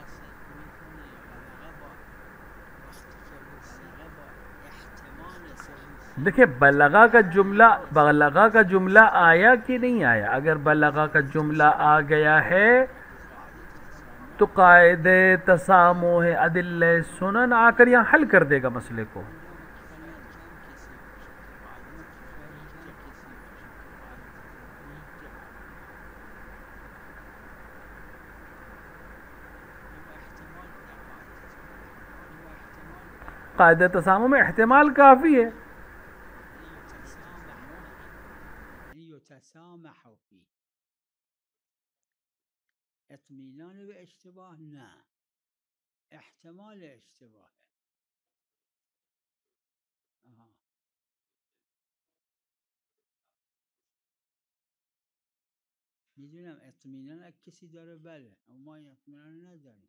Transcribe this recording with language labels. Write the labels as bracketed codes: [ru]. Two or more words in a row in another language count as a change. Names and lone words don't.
[fa] صدق میکنه یا بلغه با وقتی که بلغه با احتمال صدق. [ur] دیکھیں بلغہ کا جملہ آیا کہ نہیں آیا. اگر بلغہ کا جملہ آ گیا ہے تو قاعدہ تسامح عدل سنن آ کر یہاں حل کر دے گا مسئلے کو. قاعدہ تسامح میں احتمال کافی ہے. [ar] یتسامح فی [fa] اطمینان به اشتباه، نه احتمال اشتباه. میدونم اطمینان اگه کسی داره بله، اما ما این اطمینان نداریم.